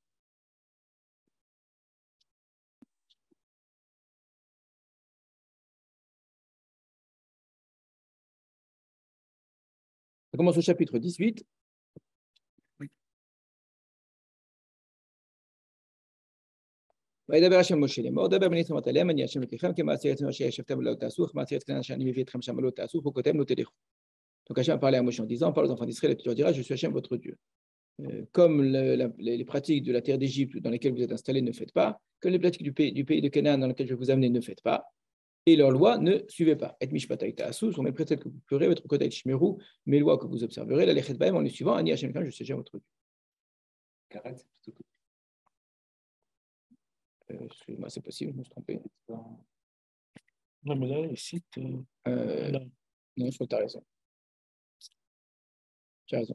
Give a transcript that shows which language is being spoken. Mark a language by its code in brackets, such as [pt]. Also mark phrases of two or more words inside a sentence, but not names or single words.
[fr] On commence au chapitre 18. [he] וידבר השם משה לאמור, דבר בני ישראל עליהם, אני השם אלוקיכם, כמעשה ארץ אשר ישבתם ולא תעשו, כמעשה ארץ כנען אשר אני מביא אתכם שם ולא תעשו, חוקותיהם לא תלכו. [fr] Donc Hachem a parlé à Moshe en disant, parle aux enfants d'Israël et tu leur diras, je suis Hachem votre Dieu. Comme les pratiques de la terre d'Égypte dans lesquelles vous êtes installés ne faites pas, comme les pratiques du pays de Canaan dans lesquelles je vais vous amener ne faites pas, et leurs lois ne suivez pas. Et [he] משפטיי תעשו [fr] sont mes préceptes que vous ferez, votre [he] חוקותיי תשמרו, [fr] mes lois que vous observerez, [he] ללכת בהם [fr] en les suivant, [he] אני השם [fr] je suis Hachem votre Dieu. Karet, c'est plutôt Excusez-moi, c'est possible, je me suis trompé. Non, mais là, il cite. Non, je crois que tu as raison. Tu as raison.